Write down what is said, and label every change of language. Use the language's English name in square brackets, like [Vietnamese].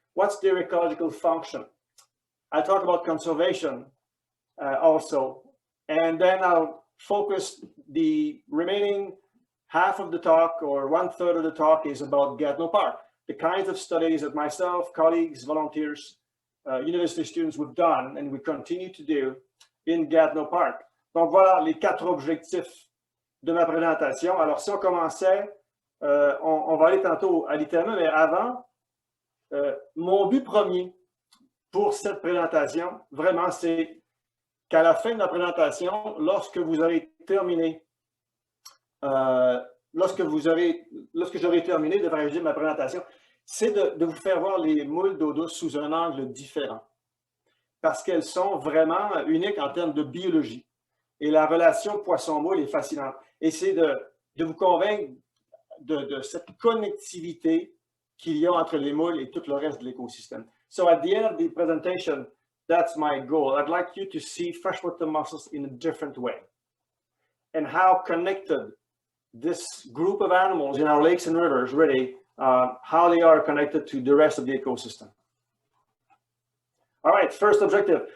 [English] What's their ecological function? I'll talk about conservation also, and then I'll focus the remaining half of the talk, or 1/3 of the talk, is about Gatineau Park, the kinds of studies that myself, colleagues, volunteers, university students we've done and we continue to do in Gatineau Park. [French] Donc voilà les 4 objectifs de ma présentation. Alors si on commençait, on va aller tantôt à l'ITM, mais avant, mon but premier pour cette présentation, vraiment, c'est qu'à la fin de la présentation, lorsque vous aurez terminé, lorsque j'aurai terminé de réaliser ma présentation, c'est de vous faire voir les moules d'eau douce sous un angle différent, parce qu'elles sont vraiment uniques en termes de biologie. Et la relation poisson-moule est fascinante. Et c'est de vous convaincre de cette connectivité qu'il y a entre les moules et tout le reste de l'écosystème. [English] So at the end of the presentation, that's my goal. I'd like you to see freshwater mussels in a different way, and how connected this group of animals in our lakes and rivers, really, how they are connected to the rest of the ecosystem. All right, first objective.